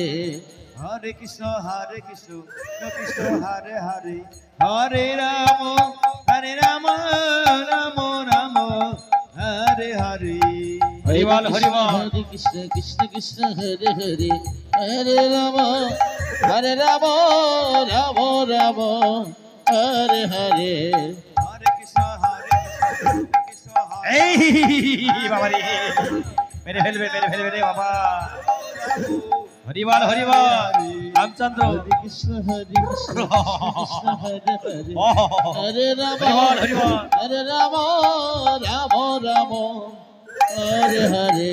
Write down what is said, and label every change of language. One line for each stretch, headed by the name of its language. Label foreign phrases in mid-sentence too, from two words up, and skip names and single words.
Bangla: Hare Krishna Hare Hare Hare Rama Rama Rama Hare Hare হরিবল হরিবল Hare Krishna Hare Hare Hare Rama Rama Rama Hare Hare Hare Krishna এই বাবা রে মেরে ফেলবে রে বাবা হরিবল হরিবল রামচন্দ্র Hare Krishna Hare Hare Hare Rama হরিবল হরিবল Hare Rama Rama Hare Hare